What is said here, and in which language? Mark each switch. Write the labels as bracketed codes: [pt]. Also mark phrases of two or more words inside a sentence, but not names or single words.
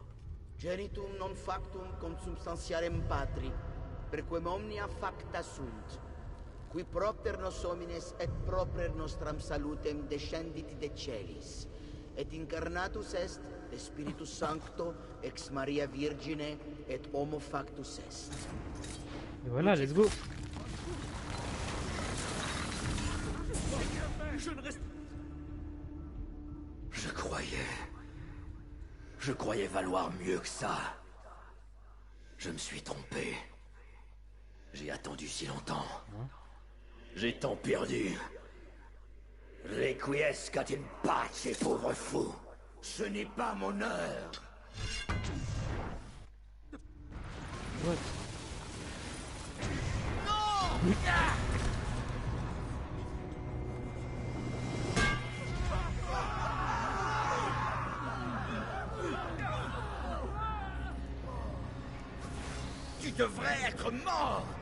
[la] Genitum non factum consubstantiarem Patri, perquem omnia facta sunt, qui propter nos homines et proper nostram salutem descendit de celis, et incarnatus est de Spiritus Sancto ex Maria Virgine et homo factus est. [fr] Et voilà, [en] let's go. [fr] Je ne reste. Je croyais valoir mieux que ça. Je me suis trompé. J'ai attendu si longtemps. J'ai tant perdu. [la] Requiescat in pace, [fr] pauvre fou. Ce n'est pas mon heure. What? Tu devrais être mort.